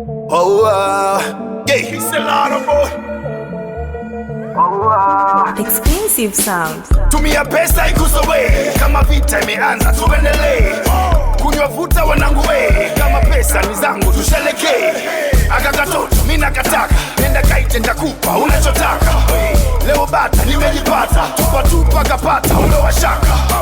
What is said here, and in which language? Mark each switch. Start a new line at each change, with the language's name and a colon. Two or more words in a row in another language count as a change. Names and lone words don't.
English: Oh, uh, yeah, it's a lot of boy. Oh, uh. Expensive sound.
Swahili: Tumia pesa ikusowe, kama vita imeanza, tuendelee. Kunywa vuta wanangu we, kama pesa ni zangu, tusherekee. Aka katoto, mi nakataka, nenda kaite, ndakupa Kwa unachotaka. Leo bata, nimejipata. Tupa, tupa, kapata, ondoa shaka.